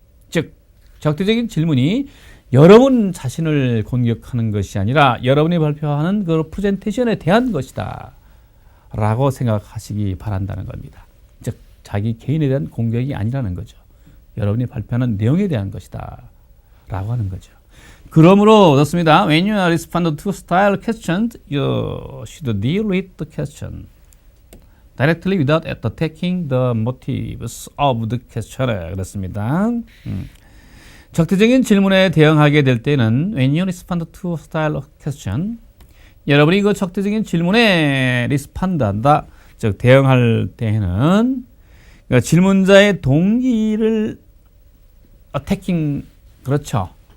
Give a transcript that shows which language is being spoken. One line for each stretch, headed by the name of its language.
Korean: 즉 적대적인 질문이 여러분 자신을 공격하는 것이 아니라 여러분이 발표하는 그 프레젠테이션에 대한 것이다 라고 생각하시기 바란다는 겁니다. 즉 자기 개인에 대한 공격이 아니라는 거죠. 여러분이 발표하는 내용에 대한 것이다 라고 하는 거죠. 그러므로 그렇습니다.
English: When you respond to style questions, you should deal with the question directly without attacking the motives of the questioner.
Korean: 그렇습니다. 적대적인 질문에 대응하게 될 때는
English: when you respond to style question,
Korean: 여러분이 그 적대적인 질문에 respond한다, 즉 대응할 때에는 그러니까 질문자의 동기를 attacking 그렇죠.